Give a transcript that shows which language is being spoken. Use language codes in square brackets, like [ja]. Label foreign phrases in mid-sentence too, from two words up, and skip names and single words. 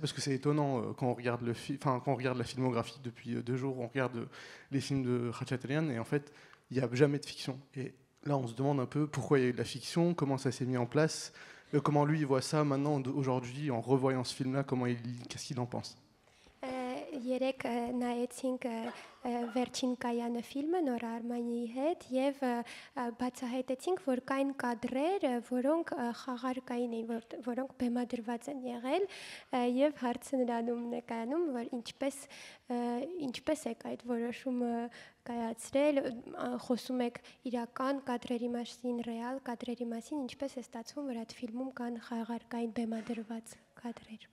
[fr] Parce que c'est étonnant quand on regarde quand on regarde la filmographie depuis 2 jours, on regarde les films de Khatchatrian, et en fait, il n'y a jamais de fiction. Et là, on se demande un peu pourquoi il y a eu de la fiction, comment ça s'est mis en place. Comment lui il voit ça maintenant, aujourd'hui, en revoyant ce film-là, qu'est-ce qu'il en pense? [hy] Երեք նայեցինք վերջին կայանը ֆիլմը Նորա Արմանիի հետ եւ բացահայտեցինք, որ կային կադրեր, որոնք խաղարկային էին, որոնք բեմադրված են եղել եւ հարցը նրանում նկայանում, որ ինչպես եք այդ որոշումը կայացրել, խոսում եք իրական կադրերի մասին, ռեալ կադրերի մասին, ինչպես է ստացվում, որ այդ ֆիլմում կան խաղարկային բեմադրված կադրեր։